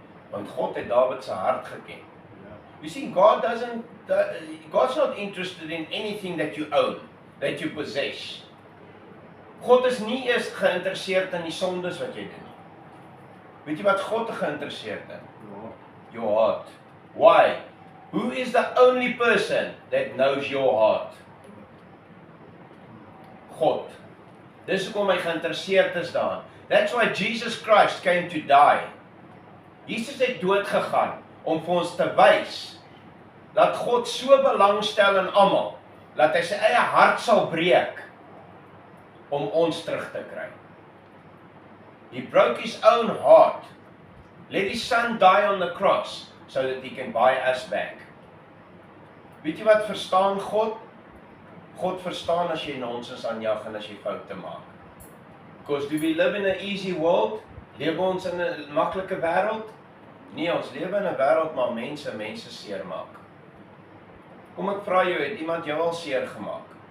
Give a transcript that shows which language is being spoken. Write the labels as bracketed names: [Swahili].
[Afrikaans] Want God het Dawid se hart geken. [English] You see, God's not interested in anything that you own, that you possess. [Afrikaans] God is nie eers geïnteresseerd in die sondes wat jy doen nie. Weet jy wat God geïnteresseerd in? [English] Your heart. Why? Who is the only person that knows your heart? God. [Afrikaans] Dis hoekom hy geïnteresseerd is daarin. [English] That's why Jesus Christ came to die. [Afrikaans] Jesus het dood gegaan om vir ons te wys dat God so belangstel in almal, dat hy sy eie hart sal breek om ons terug te kry. [English] He broke his own heart. Let his son die on the cross so that he can buy us back. [Afrikaans] Weet jy wat verstaan God? God verstaan as jy nonsens aanjag en as jy foute maak. [English] Because do we live in an easy world? [Afrikaans] Lewe ons in 'n maklike wêreld? Nee, ons lewe in 'n wêreld waar mense seer maak. Kom ek vra jou, het iemand jou al seer gemaak?